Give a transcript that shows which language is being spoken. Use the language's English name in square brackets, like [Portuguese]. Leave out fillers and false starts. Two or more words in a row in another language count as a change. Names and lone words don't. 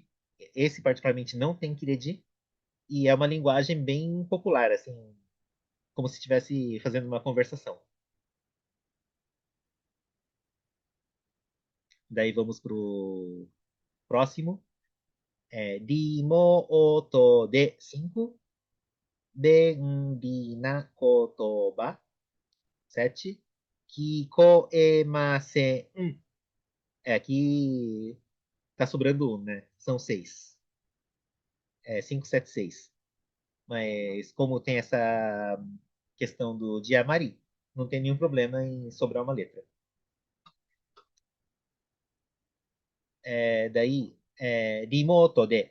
[Portuguese] Esse particularmente não tem Kiredi e é uma linguagem bem popular, assim, como se estivesse fazendo uma conversação. Daí vamos pro próximo. [Japanese] リモートで5、便利な言葉7、聞こえません. [Portuguese] Aqui tá sobrando um, né? São seis. 5, 7, 6. Mas como tem essa questão do Diamari, não tem nenhum problema em sobrar uma letra. Daí, remoto de.